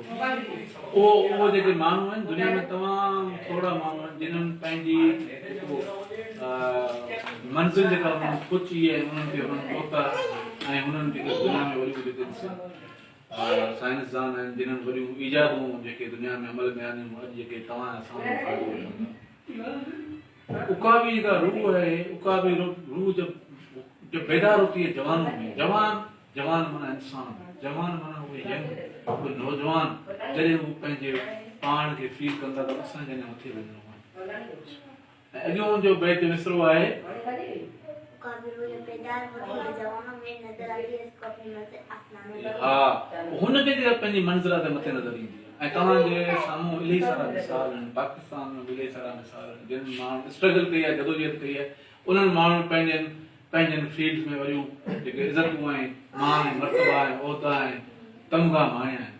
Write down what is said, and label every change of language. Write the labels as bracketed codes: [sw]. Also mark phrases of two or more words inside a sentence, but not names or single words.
[sd] उहो जेके माण्हू आहिनि दुनिया में तमामु थोरा माण्हू आहिनि जिन्हनि पंहिंजी मंज़िल जेका उन्हनि पहुची आहे उन्हनि खे उन्हनि पहुता ऐं उन्हनि जेके दुनिया में वरी जेके साइंसदान आहिनि जिन्हनि वॾियूं ईजादूं जेके दुनिया में अमल में आनियूं अॼु जेके तव्हां साम्हूं फ़ाइदो वठंदा। उका भी जेका रूह है, उका भी [ur] روح جب بیدار ہوتی ہے جوانوں میں, [sd] जवान माना इंसान, जवान माना उहे यंग, उहे नौजवान जॾहिं हू पंहिंजे पाण खे फील कंदा त असांखे अञा मथे वञिणो आहे। ऐं अॻियों जो बैत मिसरो आहे, [ur] کبھی روح جب پیدا ہوتی ہے جوانوں میں، نظر آتی ہے اس کو اپنی منزل آسمانوں میں. [sd] हा हुनखे जेका पंहिंजी मंज़िल ते मथे नज़र ईंदी आहे। ऐं तव्हांजे साम्हूं इलाही सारा मिसाल आहिनि, पाकिस्तान में इलाही सारा मिसाल आहिनि जिन माण्हुनि स्ट्रगल कई आहे, जदोजहद कई आहे। उन्हनि माण्हुनि पंहिंजनि फील्ड्स में वरियूं जेके इज़तूं आहिनि, मान ऐं मर्तबा ऐं उहिदा ऐं तमगा माणिया आहिनि।